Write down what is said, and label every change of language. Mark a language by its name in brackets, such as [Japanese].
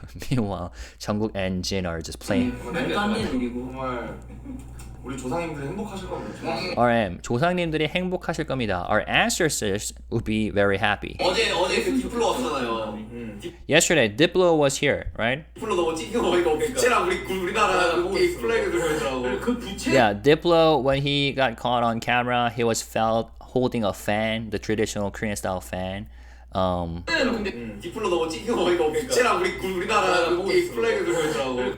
[English] Meanwhile, Jungkook and Jin are just playing. [Korean] 딴된 일이고. 정말 우리 조상님들이 행복하실 겁니다. RM, 조상님들이 행복하실 겁니다. [English] Our ancestors would be very happy. [Korean] 어제 그 디플로 왔잖아요. [English] Yesterday, Diplo was here, right? [Korean] 디플로 너무 찍혀 보이고 부채랑 우리나라 국기 플래그 들고 있더라고. 그 부채 [English] Yeah, Diplo, when he got caught on camera, he was felt holding a fan, the traditional Korean style fan. [Korean] 근데 디플로 너무 찍혀 보이고 부채랑 우리나라 국기 플래그 들고 있더라고.